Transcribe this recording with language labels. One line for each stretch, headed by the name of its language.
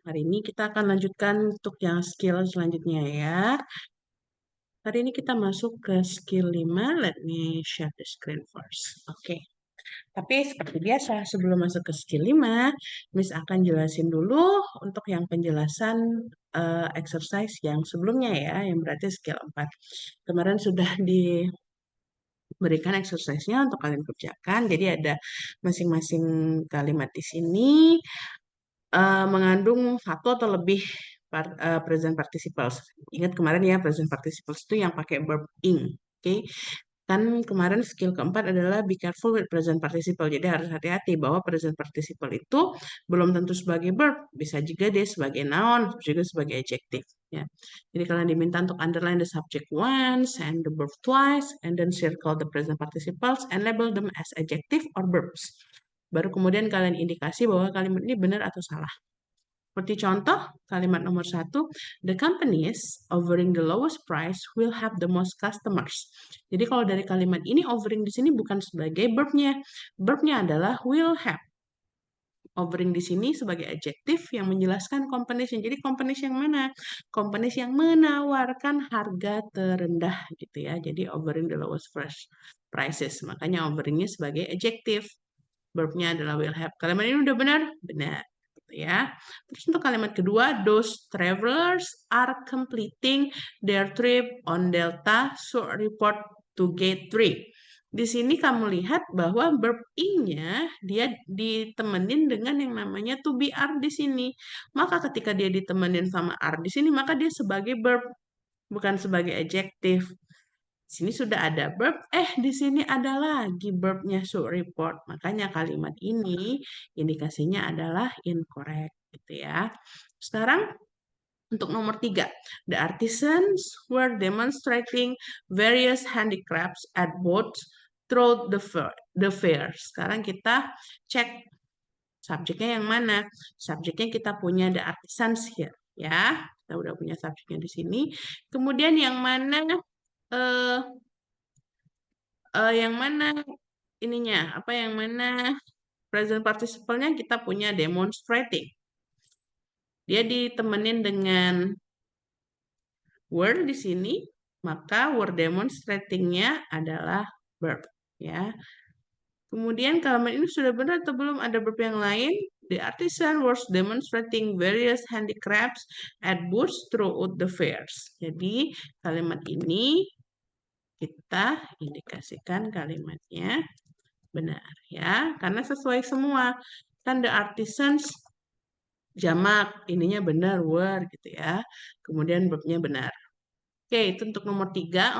Indonesian: Hari ini kita akan lanjutkan untuk yang skill selanjutnya ya. Hari ini kita masuk ke skill 5.
English: Let me share the screen first.
Indonesian: Oke. Tapi seperti biasa, sebelum masuk ke skill 5, Miss akan jelasin dulu untuk yang penjelasan exercise yang sebelumnya ya, yang berarti skill 4. Kemarin sudah diberikan exercise-nya untuk kalian kerjakan. Jadi ada masing-masing kalimat di sini mengandung satu atau lebih present participles. Ingat kemarin ya, present participles itu yang pakai verb ing. Oke. Kan kemarin skill keempat adalah be careful with present participle. Jadi harus hati-hati bahwa present participle itu belum tentu sebagai verb, bisa juga dia sebagai noun, juga sebagai adjective. Ya. Jadi kalian diminta untuk
English: underline the subject once and the verb twice, and then circle the present participles and label them as adjective or verbs.
Indonesian: Baru kemudian kalian indikasi bahwa kalimat ini benar atau salah. Seperti contoh, kalimat nomor 1,
English: the companies offering the lowest price will have the most customers.
Indonesian: Jadi kalau dari kalimat ini, offering di sini bukan sebagai verb-nya. Verb-nya adalah will have. Offering di sini sebagai adjektif yang menjelaskan companies. Jadi companies yang mana? Companies yang menawarkan harga terendah gitu ya. Jadi offering the lowest prices. Makanya offeringnya sebagai adjektif. Verb-nya adalah will have. Kalimat ini udah benar? Benar. Gitu ya. Terus untuk kalimat kedua,
English: those travelers are completing their trip on Delta, so report to gate 3.
Indonesian: Di sini kamu lihat bahwa verb ing-nya dia ditemenin dengan yang namanya to be are di sini. Maka ketika dia ditemenin sama are di sini, maka dia sebagai verb, bukan sebagai adjektif. Di sini sudah ada verb, di sini ada lagi verbnya should report. Makanya kalimat ini indikasinya adalah incorrect gitu ya. Sekarang untuk nomor 3,
English: the artisans were demonstrating various handicrafts at both throughout the fair.
Indonesian: Sekarang kita cek subjeknya yang mana. Subjeknya kita punya the artisans here ya. Kita udah punya subjeknya di sini. Kemudian yang mana eh, yang mana ininya, apa yang mana present participle-nya kita punya demonstrating. Dia ditemenin dengan were di sini, maka were demonstrating-nya adalah verb ya. Kemudian kalimat ini sudah benar atau belum ada verb yang lain?
English: The artisan was demonstrating various handicrafts at booths throughout the fairs.
Indonesian: Jadi kalimat ini kita indikasikan kalimatnya benar ya, karena sesuai semua. Kan the artisans jamak, ininya benar, were gitu ya. Kemudian verbnya benar. Oke, itu untuk nomor 3.